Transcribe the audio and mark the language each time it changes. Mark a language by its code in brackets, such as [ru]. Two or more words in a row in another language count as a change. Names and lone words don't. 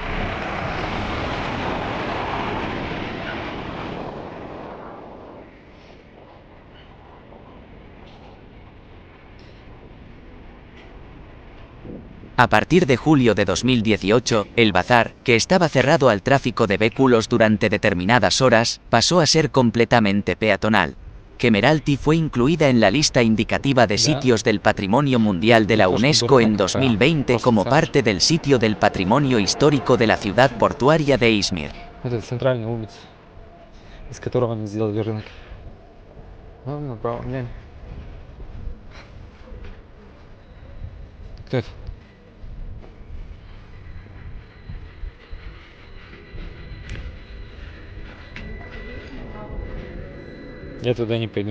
[es] A partir de julio de 2018, el bazar, que estaba cerrado al tráfico de vehículos durante determinadas horas, pasó a ser completamente peatonal. Kemeralty fue incluida en la lista indicativa de sitios del Patrimonio Mundial de la UNESCO en 2020 como parte del sitio del patrimonio histórico de la ciudad portuaria de Izmir. [ru] Это центральная улица, из которого они сделали рынок. Ну, направо, глянь. Кто это? Я туда не пойду.